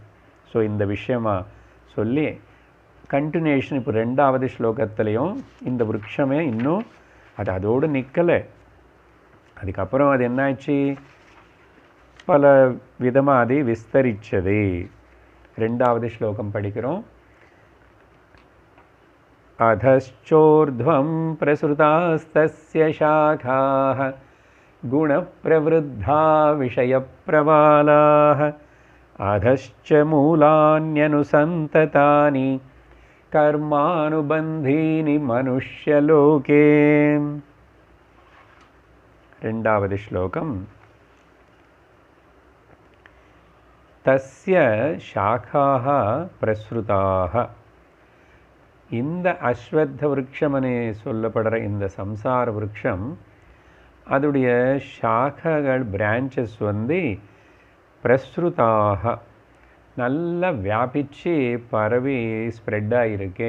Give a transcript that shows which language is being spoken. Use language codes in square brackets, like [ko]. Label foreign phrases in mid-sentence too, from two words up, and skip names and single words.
[ta] ஸோ இந்த விஷயமா சொல்லி கண்டினியூஷன் இப்போ 2வது ஸ்லோகத்துலேயும் இந்த விருட்சமே இன்னும் அது அதோடு நிற்கலை. அதுக்கப்புறம் அது என்னாச்சு, பல விதமாக அது விஸ்தரிச்சது. 2வது ஸ்லோகம் படிக்கிறோம். [sa] अधश्चोर्ध्वं प्रसृतास्तस्य शाखाः गुणप्रवृद्धा विषयप्रवालाः अधश्च मूलान्यनुसन्ततानि कर्मानुबन्धीनि मनुष्यलोके. [ta] 2வது श्लोकम्. [sa] तस्य शाखाः प्रसृताः. [ta] இந்த அஸ்வத்த விருட்சமனே சொல்லப்படுற இந்த சம்சார விருட்சம் அதோடைய சாக்கைகள் பிரான்ச்சஸ் பிரஸ்ருதாக நல்லா வியாபிச்சு பரவி ஸ்ப்ரெட் ஆகிருக்கு.